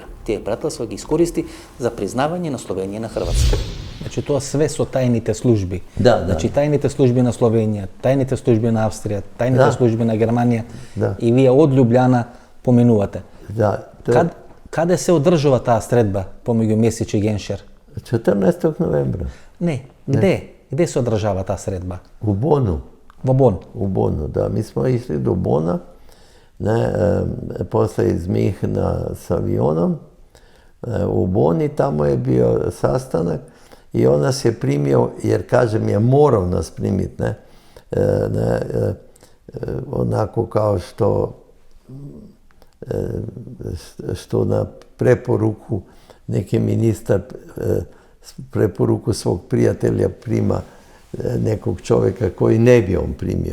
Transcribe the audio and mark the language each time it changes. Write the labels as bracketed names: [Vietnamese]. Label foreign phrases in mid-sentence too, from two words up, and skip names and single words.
[Macedonian] Тие пријателства ги искористи за признавање на Словенија на Хрватска. Значи тоа све со тајните служби. Да. Значи тајните служби на Словенија, тајните служби на Австрија, тајните служби на Германија. Да. И вие од Љубљана поминувате. [Serbian] Da, [Macedonian] Каде се одржува таа средба помеѓу Месич и Геншер? [Serbian] 14. novembra Не, Gde se odražava ta sredba? u Bonu. [Macedonian] Во Бон. [Serbian] U Bonu, da. Mi smo išli do Bona, posle iz Mihna s avionom u Boni, tamo je bio sastanak i on nas je primio, jer kažem je morao nas primiti, onako kao što na preporuku neki ministar preporuku svog prijatelja prima nekog čovjeka koji ne bi on primio.